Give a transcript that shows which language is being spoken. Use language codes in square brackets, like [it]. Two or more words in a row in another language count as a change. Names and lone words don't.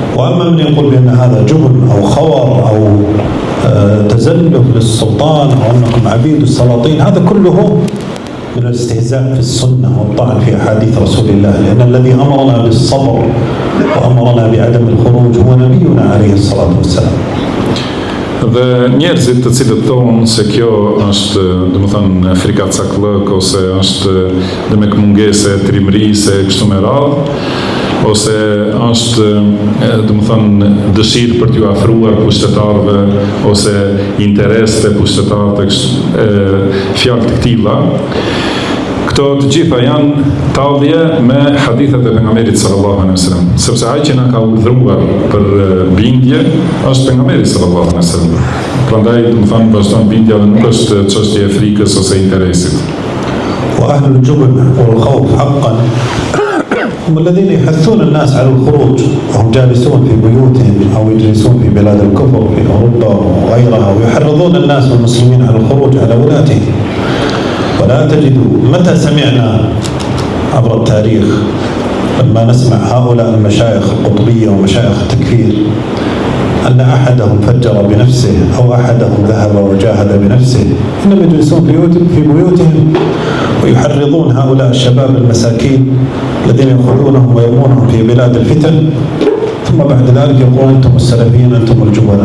[ar] وأما من يقول بأن هذا جبن أو خور أو تزلف للسلطان أو أنكم عبيد السلاطين، هذا كله من الاستهزاء في السنة والطعن في أحاديث رسول الله، لأن الذي أمرنا بالصبر وأمرنا بعدم الخروج هو نبينا عليه الصلاة والسلام. [sq] Dhe njerëzit të cilët thonë se kjo është, domethënë, frikacakllëk ose është demek mungese trimërise kështu me radhë, ose është domethënë dëshirë për t'ju afruar pushtetarëve ose interes të pushtetarëve, fjalë të këtilla. Këto të gjitha janë tallje me hadithet e pejgamberit [ar] صلى الله عليه وسلم, [sq] sepse ai që na ka urdhëruar për bindje është pejgamberi [ar] صلى الله عليه وسلم. [sq] Prandaj, domethënë, vazhdon bindja dhe nuk është çështje e frikës ose interesit. [ar] وأهل الجبن والخوف حقا هم الذين يحثون الناس على الخروج وهم جالسون في بيوتهم أو يجلسون في بلاد الكفر في أوروبا وغيرها، ويحرضون الناس والمسلمين على الخروج على ولاتهم. ولا تجد متى سمعنا عبر التاريخ لما نسمع هؤلاء المشايخ القطبية ومشايخ التكفير أن أحدهم فجر بنفسه أو أحدهم ذهب وجاهد بنفسه، إنما يجلسون في بيوتهم ويحرضون هؤلاء الشباب المساكين الذين يأخذونهم ويرمونهم في بلاد الفتن، ثم بعد ذلك يقولون أنتم السلفيين، أنتم الجبناء.